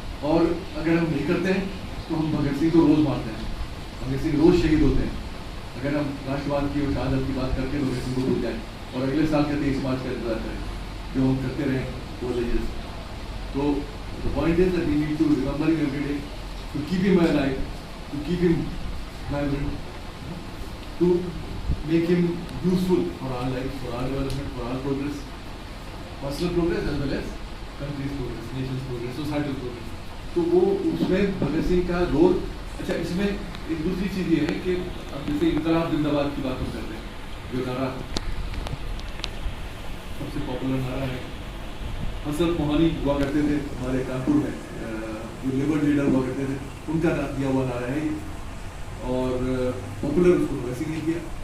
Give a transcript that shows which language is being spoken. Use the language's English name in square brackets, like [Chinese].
[Hindi] और अगर हम नहीं करते हैं तो हम भगत सिंह को रोज़ मारते हैं, भगत सिंह रोज़ शहीद होते हैं। अगर हम राष्ट्रवाद की और शहादत की बात करके भगत सिंह को भूल जाएं और अगले साल के 23 मार्च का इंतजार करें, जो हम करते रहे वो लीजिए। [English] तो the point is that we need to remember him every day, to keep him alive, to keep him vibrant, to make him useful for our life, for our development, for our progress, personal progress as well as country's progress, nation's progress, societal progress. [Hindi] तो वो उसमें भगत सिंह का role. अच्छा, इसमें एक दूसरी चीज़ ये है कि अब जैसे इनकलाब जिंदाबाद की बात हम करते हैं, जो नारा सबसे पॉपुलर नारा है, हसरत मोहानी हुआ करते थे हमारे कानपुर में, जो लेबर लीडर हुआ करते थे, उनका दिया हुआ नारा है, और पॉपुलर उसको भगत सिंह ने किया।